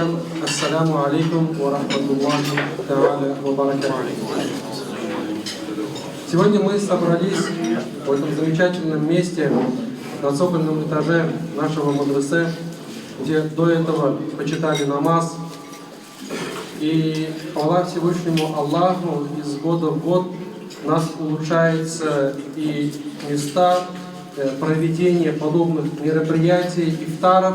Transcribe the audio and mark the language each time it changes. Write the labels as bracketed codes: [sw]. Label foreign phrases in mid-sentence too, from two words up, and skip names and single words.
[ar] السلام عليكم ورحمة الله تعالى وبركاته. [ru] Сегодня мы собрались в этом замечательном месте на цокольном этаже нашего мадресе, где до этого почитали намаз. И хвала Всевышнему Аллаху, из года в год у нас улучшаются и места проведения подобных мероприятий, ифтаров.